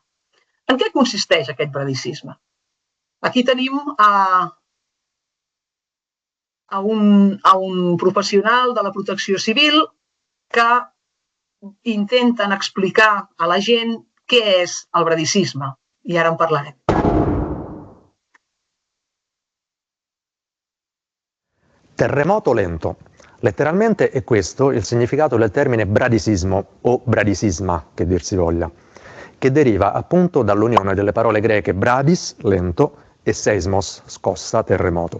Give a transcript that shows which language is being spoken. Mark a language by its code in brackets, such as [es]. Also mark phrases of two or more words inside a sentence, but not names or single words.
[ca] En què consisteix aquest bradicisme? Aquí tenim a un professional de la protecció civil que intenten explicar a la gent què és el bradicisme, i ara en parlarem. [it] Terremoto lento. Letteralmente è questo il significato del termine bradisismo o bradisisma, che dir si voglia, che deriva appunto dall'unione delle parole greche bradis, lento, e seismos, scossa, terremoto.